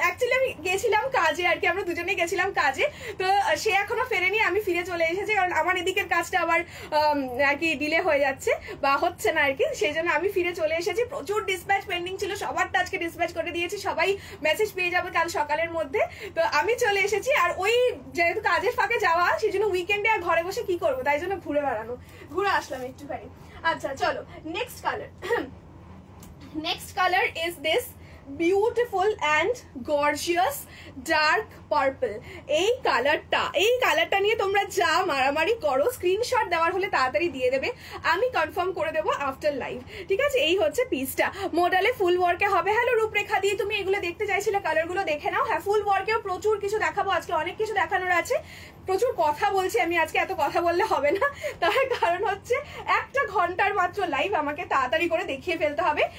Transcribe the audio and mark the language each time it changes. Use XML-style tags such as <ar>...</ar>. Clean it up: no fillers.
<bn>Actually আমি গেছিলাম কাজে আর কি, আমরা দুজনে গেছিলাম কাজে। তো সে এখনো ফেরেনি, আমি ফিরে চলে এসেছি, কারণ আমার এদিকের কাজটা আবার আর কি ডিলে হয়ে যাচ্ছে বা হচ্ছে না আর কি, সেই জন্য আমি ফিরে চলে এসেছি। প্রচুর ডিসপ্যাচ পেন্ডিং ছিল, সবারটা আজকে ডিসপ্যাচ করে দিয়েছি, সবাই মেসেজ পেয়ে যাবে কাল সকালের মধ্যে। তো আমি চলে এসেছি, আর ওই যেহেতু কাজের ফাঁকে যাওয়া, সেই জন্য উইকেন্ডে আর ঘরে বসে কি করবো, তাই জন্য ঘুরে আসলাম একটুখানি। আচ্ছা চলো, next colour.</bn> <en>Next color is this beautiful and gorgeous dark purple.</en> <bn>এই কালারটা নিয়ে তোমরা যা মারামারি করো, স্ক্রিনশট দেওয়ার হলে তাড়াতাড়ি দিয়ে দেবে, আমি কনফার্ম করে দেবো আফটার লাইভ, ঠিক আছে। এই হচ্ছে পিসটা, মডেলে ফুল ওয়ার্কে হবে। হ্যালো রূপরেখা দিয়ে, তুমি এগুলো দেখতে চাইছিলে, কালারগুলো দেখে নাও। হ্যাঁ, ফুল ওয়ার্কেও প্রচুর কিছু দেখাবো আজকে, অনেক কিছু দেখানোর আছে। প্রচুর কথা বলছি আমি আজকে, এত কথা বললে হবে না, তার কারণ হচ্ছে 1 ঘন্টার মাত্র লাইভ, আমাকে তাড়াতাড়ি করে দেখিয়ে ফেলতে হবে।</bn>